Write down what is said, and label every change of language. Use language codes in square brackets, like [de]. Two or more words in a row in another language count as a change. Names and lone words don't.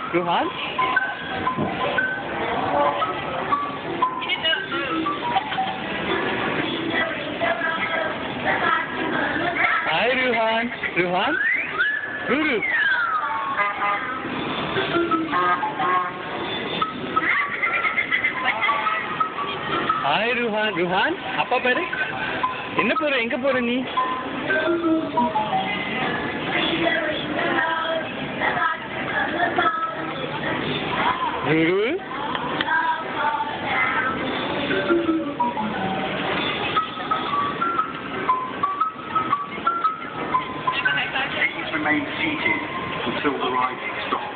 [en] Ruhan? Hi, Ruhan. Ruhan? [ta] Guru. Hi, Ruhan. Ruhan? அப்பா பாரு? என்ன போற? எங்க போற நீ? Guru? [en] Remain seated until the riding stops.